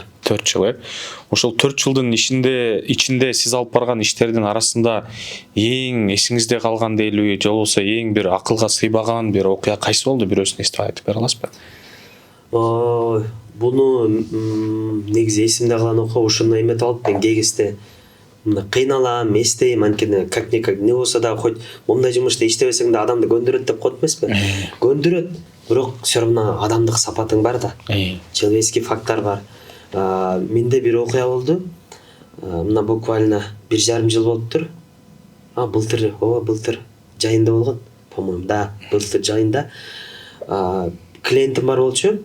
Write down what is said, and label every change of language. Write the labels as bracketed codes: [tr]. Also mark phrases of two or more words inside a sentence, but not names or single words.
[ky] 4 жыл, Ошол 4 жылдын ичинде сиз алып барган иштердин арасында эң эсиңизде калган дейлиби, же болбосо эң бир акылга сыйбаган бир окуя кайсы болду? Бирөөсүн эстеп айтып бере аласызбы? Буну негизи эсимде калган окуя ушуну эметип алып, мен кээ кезде кыйналам, эстейм, анткени как-никак не болсо да хоть мындай жумушта иштебесең да адамды көндүрөт деп коет эмеспи? Көндүрөт, бирок [ru] все равно [ky] адамдык сапатың бар да. [ru] Человеческий фактор [ky] бар. Менде бир окуя болду. Мына буквально 1,5 жыл болуптур. Былтыр жайында болгон, по-моему, да, былтыр жайында. Клиентим бар болчу.